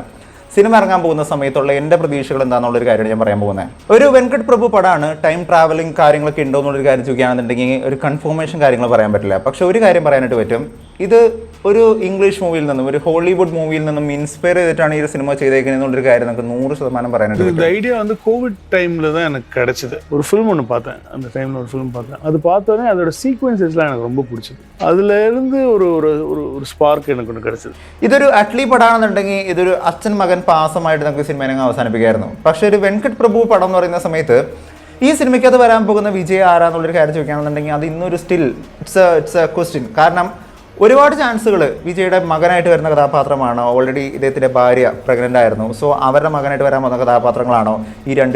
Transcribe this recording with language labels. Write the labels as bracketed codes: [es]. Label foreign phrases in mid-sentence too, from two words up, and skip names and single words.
[ml] സിനിമ ഇറങ്ങാൻ പോകുന്ന സമയത്തുള്ള എൻ്റെ പ്രതീക്ഷകൾ എന്താണെന്നുള്ളൊരു കാര്യമാണ് ഞാൻ പറയാൻ പോകുന്നത്. ഒരു വെങ്കട് പ്രഭു പടമാണ്. [en] time traveling [ml] കാര്യങ്ങളൊക്കെ ഉണ്ടോ എന്നുള്ളൊരു കാര്യം ചോദിക്കുകയാണെന്നുണ്ടെങ്കിൽ ഒരു കൺഫർമേഷൻ കാര്യങ്ങൾ പറയാൻ പറ്റില്ല. പക്ഷെ ഒരു കാര്യം പറയാനായിട്ട് പറ്റും, ഇത് ഒരു ഇംഗ്ലീഷ് മൂവിയിൽ നിന്നും, ഒരു ഹോളിവുഡ് മൂവിയിൽ നിന്നും ഇൻസ്പയർ ചെയ്തിട്ടാണ് ഈ ഒരു സിനിമ ചെയ്തേക്കുന്നത് എന്നുള്ളൊരു കാര്യം നമുക്ക് 100% പറയാനായിട്ട് പറ്റും. [ta] இந்த ஐடியா வந்து கோவிட் டைமில் தான் எனக்கு கிடைச்சிது. ஒரு ஃபிலிம் ஒன்று பார்த்தேன், அந்த டைமில் ஒரு ஃபிலிம் பார்த்தேன். அது பார்த்தோன்னே அதோட சீக்வன்சஸ்லாம் எனக்கு ரொம்ப பிடிச்சது. அதுலேருந்து ஒரு ஒரு ஒரு ஸ்பார்க் எனக்கு ஒன்று கிடைச்சது. [ml] ഇതൊരു അറ്റ്ലി പടമാണെന്നുണ്ടെങ്കിൽ ഇതൊരു അച്ഛൻ മകൻ പാസമായിട്ട് നമുക്ക് സിനിമ അവസാനിപ്പിക്കായിരുന്നു. പക്ഷെ ഒരു വെങ്കട് പ്രഭു പടം എന്ന് പറയുന്ന സമയത്ത് ഈ സിനിമയ്ക്ക് അത് വരാൻ പോകുന്ന വിജയ് ആരാന്നുള്ളൊരു കാര്യം ചോദിക്കുകയാണെന്നുണ്ടെങ്കിൽ അത് ഇന്നൊരു [en] still it's a question. [ml] കാരണം ഒരുപാട് ചാൻസുകൾ വിജയുടെ മകനായിട്ട് വരുന്ന കഥാപാത്രമാണോ, ഓൾറെഡി ഇദ്ദേഹത്തിൻ്റെ ഭാര്യ പ്രഗ്നൻ്റ് ആയിരുന്നു, സോ അവരുടെ മകനായിട്ട് വരാൻ പോകുന്ന കഥാപാത്രങ്ങളാണോ ഈ 2